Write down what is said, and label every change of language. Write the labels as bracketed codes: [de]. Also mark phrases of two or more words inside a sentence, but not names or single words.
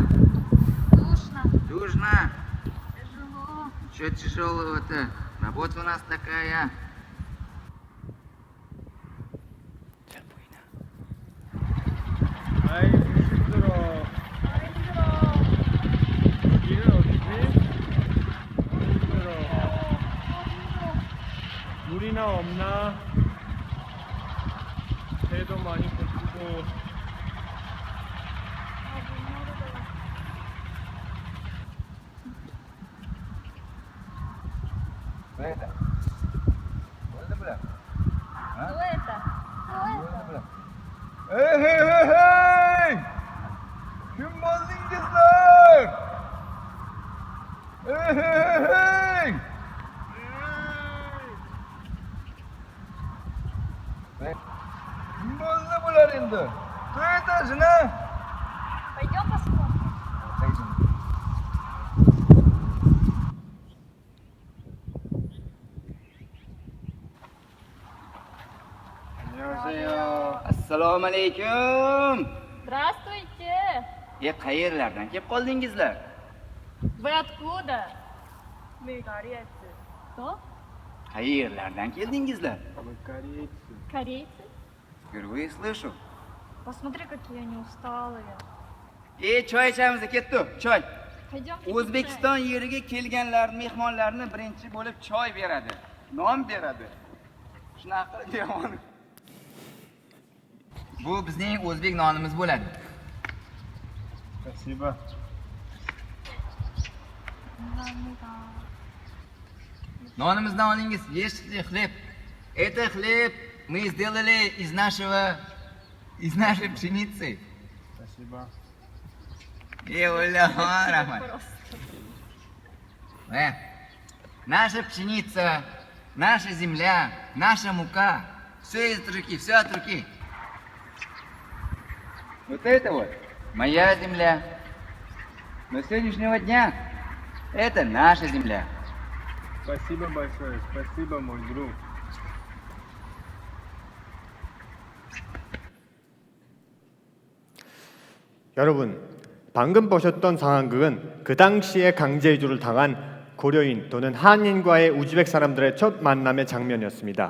[ru] Душно, Душно. тяжело. Че тяжелого-то? Работа у нас такая. [ko] 아이 힘들어. 여기는 어디지? 힘들어. 물이나 없나? 배도 많이 고프고. [ru] Что это? Что это, бля? Кто это? бля? Эй, эй, эй, эй! [uz] Kimboldingizler! Эй, эй, эй, эй! Kimboldi bular endi? [ru] Кто это, жена? Пойдем посмотрим. [ko] 안녕하세요. [uz] Assalomu alaykum. [ru] Здравствуйте. [uz] Qayerlardan kelib qoldingizlar? [ru] Вы откуда? Мы корейцы. Что? [uz] Qayerlardan keldingizlar? [ru] Корейцы? Впервые слышу. Посмотри, какие они усталые. [uz] Choy ichamiz, ketdi. Choy. [ru] Пойдемте. [uz] O'zbekiston yeriga kelganlar, mehmonlarni birinchi bo'lib choy beradi, non beradi. Shunaqa deyman. Bu bizning o'zbek nonimiz bo'ladi. [ru] Спасибо. [ko] 감사합니다. [uz] Nonimizni olingiz, [ru] ешьте хлеб. Это хлеб мы сделали из нашей пшеницы. Спасибо. [uz] Rahmat. [ru] Наша пшеница, наша земля, наша мука, все из руки, все от руки. Вот это вот моя земля. Но с сегодняшнего дня это наша земля. Спасибо большое. Спасибо, мой друг. [ko] 여러분, 방금 보셨던 상황극은 그 당시에 강제 이주를 당한 고려인 또는 한인과의 우즈벡 사람들의 첫 만남의 장면이었습니다.